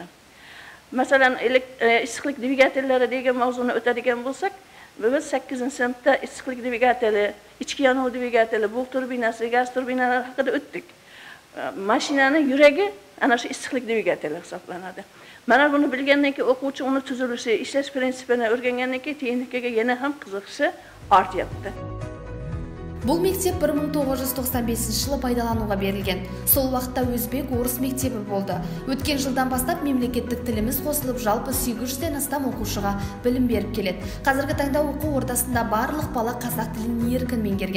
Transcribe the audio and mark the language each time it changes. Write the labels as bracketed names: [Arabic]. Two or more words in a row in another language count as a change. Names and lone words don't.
[Uzbek] Masalan, issiqlik dvigatellari degan mavzuni o'tadigan bo'lsak, biz 8-sinfda issiqlik dvigateli, ichki yonuv dvigateli, bug' turbinasi, gaz turbinalari haqida o'tdik. Mashinani yuragi ana shu issiqlik dvigateli hisoblanadi. Mana buni bilgandan keyin o'quvchi uni tuzilishi, ishlash prinsipini o'rgangandan keyin texnikaga yana ham qiziqishi ortyapti. [Kazakh] Бұл мектеп 1995 жылы пайдалануға берілген. Сол уақытта өзбек, орыс мектебі болды. Өткен жылдан бастап мемлекеттік тіліміз қосылып, жалпы 800-ден астам оқушыға білім беріп келеді. Қазіргі таңда оқу ордасында барлық бала қазақ тілін еркін меңгерген.